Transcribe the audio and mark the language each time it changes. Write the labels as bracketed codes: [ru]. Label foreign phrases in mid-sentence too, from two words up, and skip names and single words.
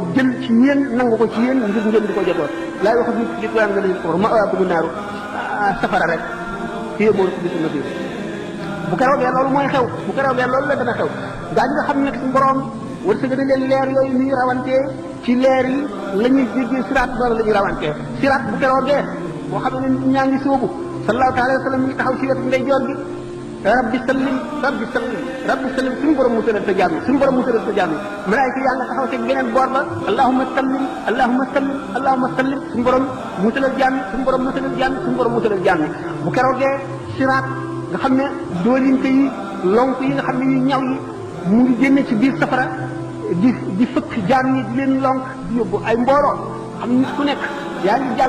[wo] jël ci yéen nangu ko ci yéen ngir ngeen di ko jotoo [ar] لا يؤخذ منكم فدية [wo] nga leen ko ma bëgg naaru safara rek fii moo ko gisul na fii bu keroogee loolu mooy xew bu keroogee loolu la dana xew gaa ñi nga xam ne suñu borom wërsëg na leen leer yooyu ñuy rawantee ci leer yi la ñuy jéggee siraat noonu la ñuy rawantee siraat bu keroogee boo xam ne nit ñaa ngi sóobu [ar] صلى الله تعالى وسلم [wo] mi ngi taxaw ci wetu ndeyjoor bi [ar] رب سلم رب سلم رب سلم [wo] suñu borom musalal sa jaam suñu borom musalal sa jaam malaayika yaa nga taxaw ci beneen boor ba [ar] اللهم سلم اللهم سلم اللهم سلم [wo] suñu borom musalal jaam suñu borom musalal jaam suñu borom musalal jaam bu keroogee siraat nga xam ne doolinte yi lonk yi nga xam ne yu ñaw yi mu ngi génne ci biir safara di fëkk jaam ñi di leen lonk di yóbbu ay mbooloo xam nit ku nekk yaa ngi jàll